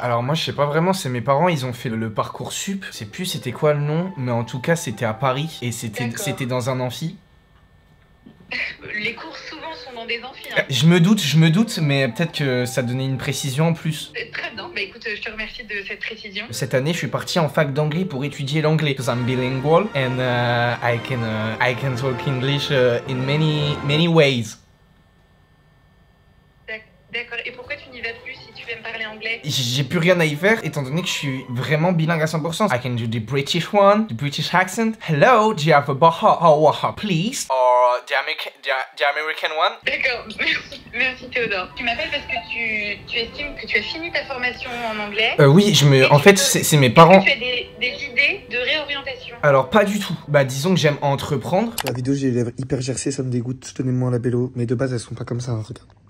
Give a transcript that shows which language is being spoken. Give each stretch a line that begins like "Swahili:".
French: Alors moi, je sais pas vraiment. C'est mes parents, ils ont fait le Parcoursup. Je sais plus c'était quoi le nom, mais en tout cas, c'était à Paris et c'était dans un amphi. Les cours souvent sont dans des amphis. Hein. Je me doute, mais peut-être que ça donnait une précision en plus. Très bien, bah écoute, je te remercie de cette précision. Cette année, je suis parti en fac d'anglais pour étudier l'anglais.
English: Because I'm bilingual and I can talk English in many ways.
French: D'accord, et pourquoi tu n'y vas plus si tu aimes parler anglais? J'ai plus rien à y faire étant donné que je suis vraiment bilingue à 100%.
English: I can do the British one, the British accent. Hello, do you have a baha, please? Or the American one?
French: D'accord, merci Théodore. Tu m'appelles parce que tu estimes que tu as fini ta formation en anglais. Oui, en fait, c'est mes parents. Tu as des idées de réorientation? Alors, pas du tout. Bah, disons que j'aime entreprendre. La vidéo, j'ai les lèvres hyper gercées, ça me dégoûte. Donnez-moi la bello. Mais de base, elles sont pas comme ça, hein, regarde.